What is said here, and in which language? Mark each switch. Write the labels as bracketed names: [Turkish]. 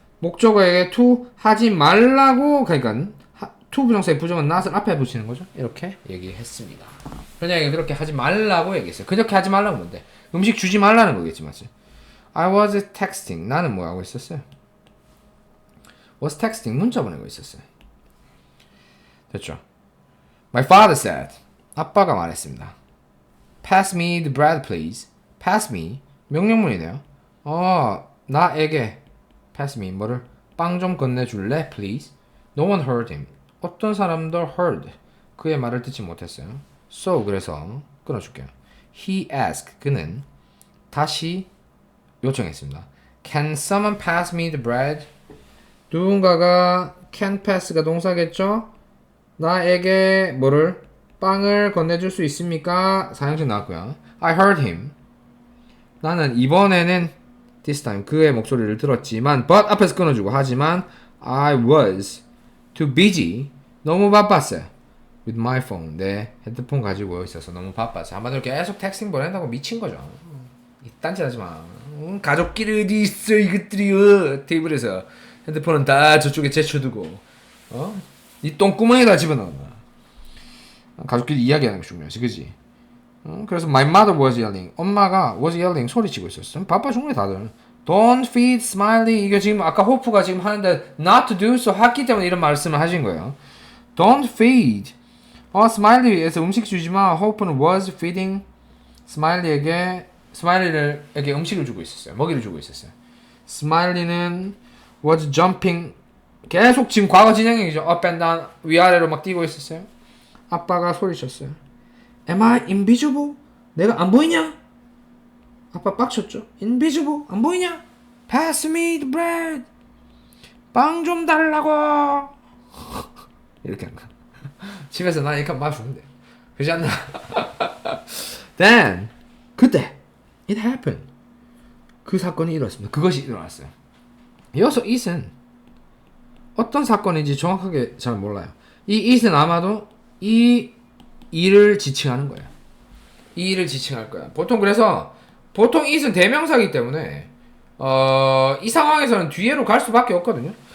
[Korean] 목적어에게 to 하지 말라고 그러니까 to 부정사의 부정은 not을 앞에 붙이는 거죠. 이렇게 얘기했습니다. 그녀에게 그렇게 하지 말라고 얘기했어요. 그렇게 하지 말라고 뭔데? 음식 주지 말라는 거겠지 맞지? [English] I was texting [Korean] 나는 뭐 하고 있었어요? [English] was texting [Korean] 문자 보내고 있었어요. 됐죠? [English] My father said [Korean] 아빠가 말했습니다. [English] Pass me the bread please. Pass me [Korean] 명령문이네요. 나에게 [English] pass me [Korean] 뭐를 빵 좀 건네줄래 please. [English] No one heard him. [Korean] 어떤 사람도 heard 그의 말을 듣지 못했어요. So 그래서 끊어줄게요. [English] He asked [Korean] 그는 다시 요청했습니다. [English] Can someone pass me the bread? [Korean] 누군가가 [English] can pass [Korean] 가 동사겠죠? 나에게 뭐를 빵을 건네줄 수 있습니까? 사용식 나왔고요. [English] I heard him. [Korean] 나는 이번에는 [English] this time [Korean] 그의 목소리를 들었지만 but 앞에서 끊어주고 하지만 [English] I was too busy [Korean] 너무 바빴어요. [English] with my phone [Korean] 내 핸드폰 가지고 있어서 너무 바빴어요. 한마디로 계속 텍스팅 보낸다고 미친 거죠. 딴짓 하지 마. 가족끼리 어디 있어 이것들이 테이블에서 핸드폰은 다 저쪽에 제쳐두고 이 똥구멍에다 집어넣었나. 가족끼리 이야기하는 게 중요하지 그지? 그래서 [English] my mother was yelling [Korean] 엄마가 [English] was yelling [Korean] 소리치고 있었어. 바빠 죽네 다들. [English] Don't feed Smiley [Korean] 이게 지금 아까 호프가 지금 하는데 [English] not to do so [Korean] 했기 때문에 이런 말씀을 하신 거예요. [English] Don't feed Smiley [Korean] 에서 음식 주지마. 호프는 [English] was feeding [Korean] 스마일리에게 음식을 주고 있었어요. 먹이를 주고 있었어요. 스마일리는 [English] was jumping [Korean] 계속 지금 과거 진행형이죠. [English] up and down [Korean] 위아래로 막 뛰고 있었어요. 아빠가 소리쳤어요. [English] Am I invisible? [Korean] 내가 안 보이냐? 아빠 빡쳤죠. [English] Invisible? [Korean] 안 보이냐? [English] Pass me the bread. [Korean] 빵 좀 달라고. 이렇게 한 거. 집에서 나 이렇게 막 주면 돼. 그렇지 않나? [English] Then [Korean] 그때 [English] it happened. [Korean] 그 사건이 일어났습니다. 그것이 일어났어요. 여기서 it은 어떤 사건인지 정확하게 잘 몰라요. 이 it은 아마도 이 일을 지칭하는 거예요. 이 일을 지칭할 거야. 보통 그래서 보통 it은 대명사이기 때문에 이 상황에서는 뒤에로 갈 수밖에 없거든요.